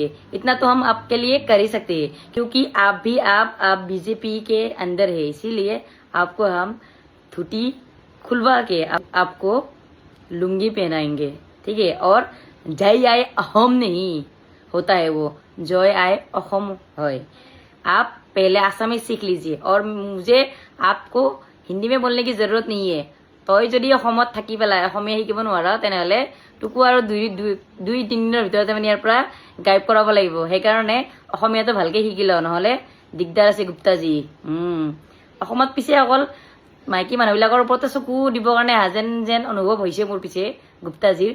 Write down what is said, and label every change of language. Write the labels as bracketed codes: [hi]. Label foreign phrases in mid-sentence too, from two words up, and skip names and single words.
[hi] इतना तो हम आपके लिए कर ही सकते हैं, क्योंकि आप बीजेपी के अंदर है, इसीलिए आपको हम धोती खुलवा के आपको लुंगी पहनाएंगे, ठीक है। और जय आए अहम नहीं होता है, वो जय आए अहम है। आप पहले आसामी सीख लीजिए, और मुझे आपको हिंदी में बोलने की जरूरत नहीं है। [as] তই যদি অসমত থাকি পেলাই অসমীয়া শিকিব নোৱাৰা তেনেহ'লে তোকো আৰু দুই তিনিদিনৰ ভিতৰতে মানে ইয়াৰ পৰা গাইব কৰাব লাগিব। সেইকাৰণে অসমীয়াটো ভালকে শিকি ল, নহ'লে দিগদাৰ আছে গুপ্তাজী। অসমত পিছে অকল মাইকী মানুহবিলাকৰ ওপৰতে চকু দিবৰ কাৰণে আহা যেন অনুভৱ হৈছে মোৰ পিছে গুপ্তাজীৰ।